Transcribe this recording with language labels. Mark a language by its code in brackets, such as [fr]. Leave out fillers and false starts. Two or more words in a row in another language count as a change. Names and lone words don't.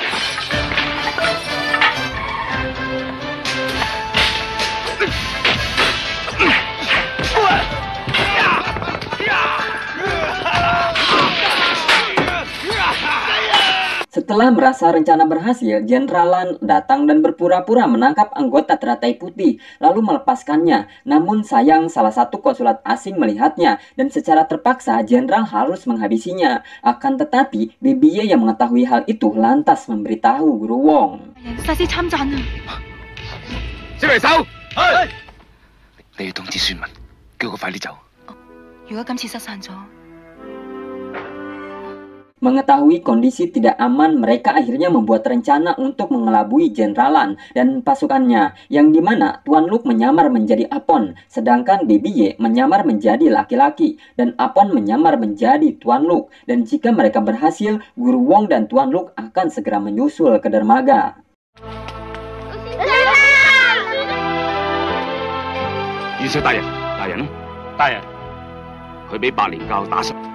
[id] Setelah merasa rencana berhasil, Jenderal Lan datang dan berpura-pura menangkap anggota teratai putih, lalu melepaskannya. Namun sayang salah satu konsulat asing melihatnya, dan secara terpaksa Jenderal harus menghabisinya. Akan tetapi, Bibi Ye yang mengetahui hal itu lantas memberitahu Guru Wong. [yue] 小離手，係。你要通知孫文，叫佢快啲走。如果今次失散咗， [id] Mengetahui kondisi tidak aman, mereka akhirnya membuat rencana untuk mengelabui Jenderal Lan dan pasukannya, yang dimana Tuan Luke menyamar menjadi Apon, sedangkan Baby Ye menyamar menjadi laki-laki, dan Apon menyamar menjadi Tuan Luke. Dan jika mereka berhasil, Guru Wong dan Tuan Luke akan segera menyusul ke dermaga. [yue] 二少大人，大人，佢俾白蓮教打傷。